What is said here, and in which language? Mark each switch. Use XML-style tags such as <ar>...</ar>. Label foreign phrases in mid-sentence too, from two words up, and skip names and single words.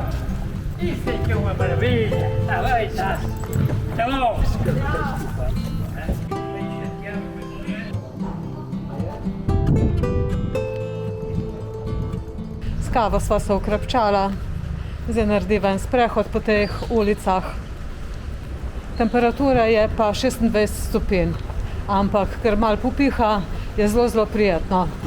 <pt>Isso aqui é uma maravilha. Tá bem, tá. Tá bom.</pt> <sl>S kavo sva se ukrepčala, zdaj narediva en sprehod po teh ulicah. Temperatura je pa 26 stopinj, ampak ker malo popiha, je zelo prijetno.</sl>